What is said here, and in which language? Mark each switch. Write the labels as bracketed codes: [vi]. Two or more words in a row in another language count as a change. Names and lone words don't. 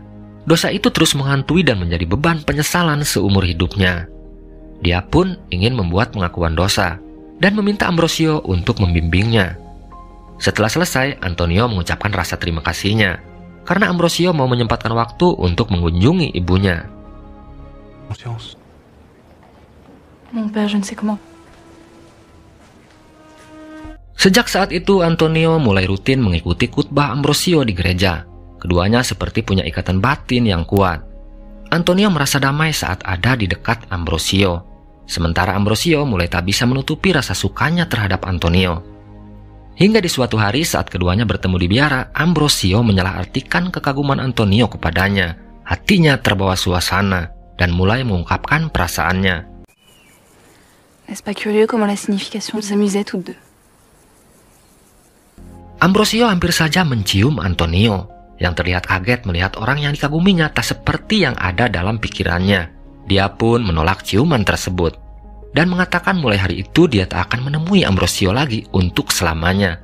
[id] Dosa itu terus menghantui dan menjadi beban penyesalan seumur hidupnya. Dia pun ingin membuat pengakuan dosa dan meminta Ambrosio untuk membimbingnya. Setelah selesai, Antonio mengucapkan rasa terima kasihnya karena Ambrosio mau menyempatkan waktu untuk mengunjungi ibunya. [fr] Conscience. Mon père, je ne sais comment. [id] Sejak saat itu, Antonio mulai rutin mengikuti khutbah Ambrosio di gereja. Keduanya seperti punya ikatan batin yang kuat. Antonio merasa damai saat ada di dekat Ambrosio. Sementara Ambrosio mulai tak bisa menutupi rasa sukanya terhadap Antonio. Hingga di suatu hari saat keduanya bertemu di biara, Ambrosio menyalahartikan kekaguman Antonio kepadanya. Hatinya terbawa suasana dan mulai mengungkapkan perasaannya. [fr] N'est-ce pas curieux comment la signification nous amusait toutes deux? [id] Ambrosio hampir saja mencium Antonio, yang terlihat kaget melihat orang yang dikaguminya tak seperti yang ada dalam pikirannya. Dia pun menolak ciuman tersebut dan mengatakan mulai hari itu dia tak akan menemui Ambrosio lagi untuk selamanya.